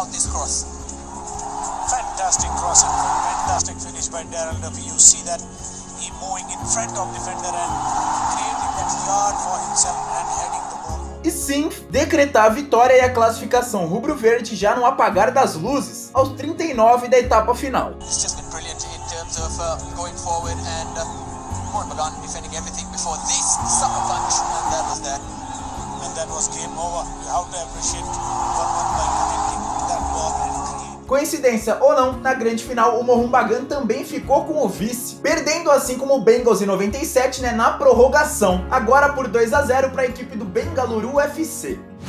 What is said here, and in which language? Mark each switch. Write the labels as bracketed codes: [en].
[en] Fantastic cross and fantastic finish by Darryl Duffy. You see that he moving in front of defender and creating that yard for himself and heading the ball. [pt] E sim, decretar a vitória e a classificação rubro-verde já no apagar das luzes, aos 39 da etapa final. [en] It's just been brilliant in terms of going forward and Mohun Bagan defending everything before this sucker punch, and that was that. And that was game over. You have to appreciate Mohun Bagan defending that ball and [pt] coincidência ou não, na grande final o Mohun Bagan também ficou com o vice, perdendo assim como o Bengals em 97, né, na prorrogação, agora por 2-0 para a equipe do Bengaluru FC.